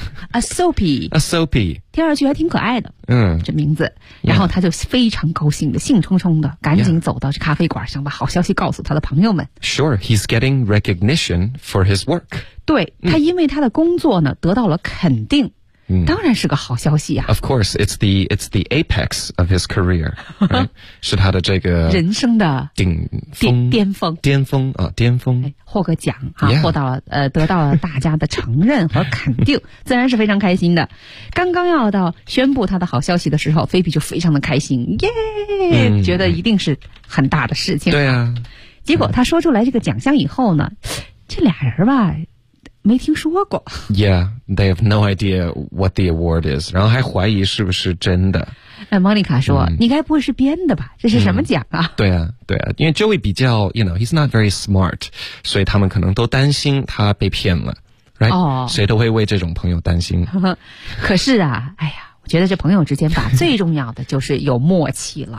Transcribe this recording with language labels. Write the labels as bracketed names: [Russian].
[English] A Soapy [Chinese] 听上去还挺可爱的，这名字。然后他就非常高兴的，兴冲冲的赶紧走到咖啡馆，想把好消息告诉他的朋友们。 [English] Sure, he's getting recognition for his work. [Chinese] 对，他因为他的工作呢得到了肯定。当然是个好消息啊。 [English] Of course, it's the apex of his career, right? [Chinese] 是他的这个人生的顶峰巅峰巅峰啊、哦、巅峰。获个奖啊、获到了得到了大家的承认和肯定，自然是非常开心的。刚刚要到宣布他的好消息的时候，菲比就非常的开心，耶、觉得一定是很大的事情。对啊。结果他说出来这个奖项以后呢，这俩人吧没听说过。 [English] Yeah, they have no idea what the award is. [Chinese] 然后还怀疑是不是真的。 Monica 说、你该不会是编的吧，这是什么奖啊、对啊对啊，因为 Joey 比较 [English] you know, he's not very smart, [Chinese] 所以他们可能都担心他被骗了。 Right?、谁都会为这种朋友担心。可是啊，哎呀，我觉得这朋友之间吧最重要的就是有默契了。